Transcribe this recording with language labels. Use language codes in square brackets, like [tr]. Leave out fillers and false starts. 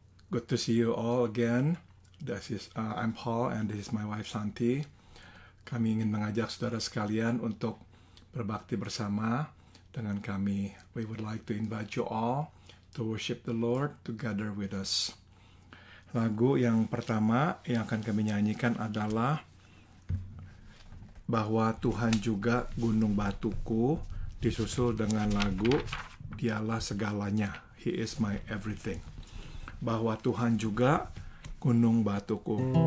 [en] Good to see you all again. I'm Paul and this is my wife Santi. [id] Kami ingin mengajak saudara sekalian untuk berbakti bersama dengan kami. [en] We would like to invite you all to worship the Lord together with us. [id] Lagu yang pertama yang akan kami nyanyikan adalah Bahwa Tuhan Juga Gunung Batuku, disusul dengan lagu Dialah Segalanya, [en] He is my everything. [id] Bahwa Tuhan juga gunung batuku.